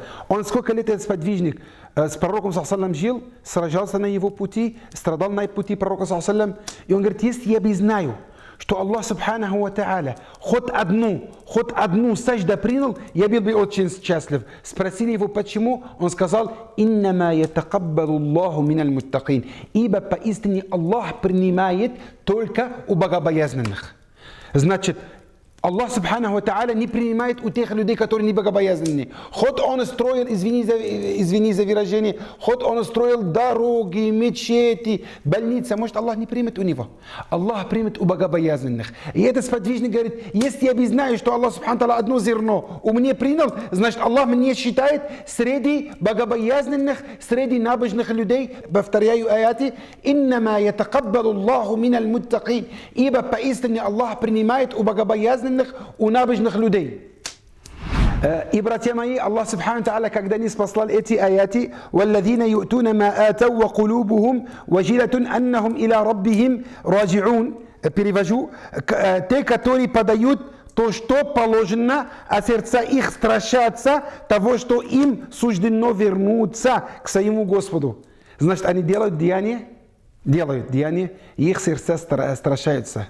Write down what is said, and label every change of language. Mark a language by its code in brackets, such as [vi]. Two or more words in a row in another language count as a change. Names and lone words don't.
[ru] Он сколько лет этот сподвижник с пророком саллаллаху жил, сражался на его пути, страдал на пути пророка саллаллаху, и он говорит, если я бы знаю, что Аллах [ar] سبحانه وتعالى [ru] хоть одну сажда принял, я был бы очень счастлив. Спросили его, почему? Он сказал, [ar] «إنما يتقبل الله من المتقين». [ru] Ибо поистине Аллах принимает только у богобоязненных. Значит, Аллах [ar] سبحانه وتعالى [ru] не принимает у тех людей, которые не богобоязненные. Хоть он строил, извини за выражение, хоть он строил дороги, мечети, больницы, может Аллах не примет у него. Аллах примет у богобоязненных. И этот сподвижник говорит, если я бы знаю, что Аллах [ar] سبحانه وتعالى [ru] одно зерно у меня принял, значит Аллах меня считает среди богобоязненных, среди набожных людей. Повторяю аяти, [ar] «إنما يتقبل الله من المتقين». [ru] Ибо поистине Аллах принимает у богобоязненных, у набожных людей. И, братья мои, Аллах [ar] سبحانه وتعالى, [ru] когда не спаслал эти аяти, [ar] «والذين يؤتون ما آتوا وقلوبهم وجلة أنهم إلى ربهم راجعون». [ru] Перевожу, те, которые подают то, что положено, а сердца их страшатся того, что им суждено вернуться к своему Господу. Значит, они делают деяния, и их сердца страшаются.